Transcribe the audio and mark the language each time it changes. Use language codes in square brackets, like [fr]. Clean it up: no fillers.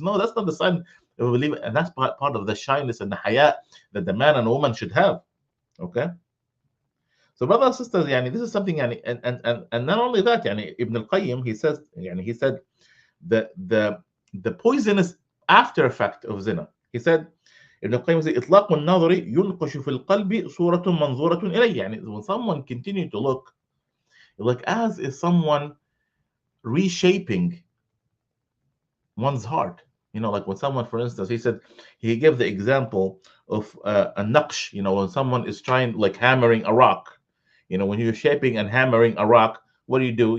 [en] No, that's not the sign of a believer, and that's part of the shyness and the haya that the man and woman should have. Okay. So brothers and sisters, this is something, and not only that, Ibn al-Qayyim, he said the poisonous after effect of zina. He said, Ibn al-Qayyim said, [ar] إطلاق النظر ينقش في القلب صورة منظورة إليه. [en] When someone continue to look, like as is someone reshaping one's heart. Like when someone, for instance, he gave the example of a naqsh. When someone is trying, like hammering a rock. When you're shaping and hammering a rock, what do?